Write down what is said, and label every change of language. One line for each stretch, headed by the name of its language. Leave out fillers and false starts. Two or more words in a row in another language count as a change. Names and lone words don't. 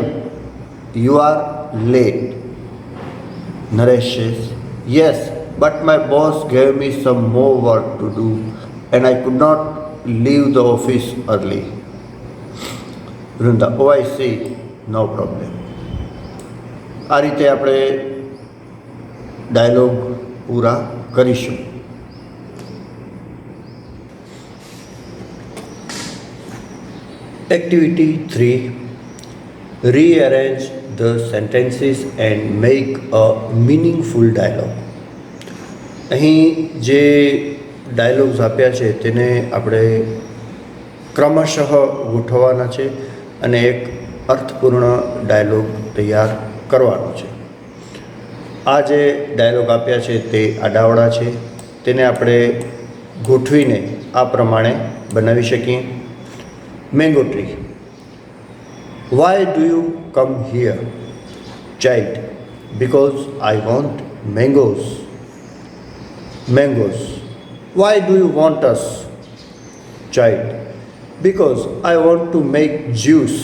English: You are late. Naresh says, yes, but my boss gave me some more work to do and I could not leave the office early. Vrunda, oh, I see, no problem.
Gujarati: આ રીતે આપણે ડાયલોગ પૂરા કરીશું.
English: Activity 3. Rearrange the sentences and make a meaningful dialogue.
Gujarati: અહીં જે ડાયલોગ્સ આપ્યા છે તેને આપણે ક્રમશઃ ગોઠવવાના છે અને એક અર્થપૂર્ણ ડાયલોગ તૈયાર કરવાનો છે. આ જે ડાયલોગ આપ્યા છે તે આડાવડા છે, તેને આપણે ગોઠવીને આ પ્રમાણે બનાવી શકીએ.
English: mango tree. Why do you come here? Child, because I want mangoes. Mangoes. Why do you want us? Child, because I want to make juice.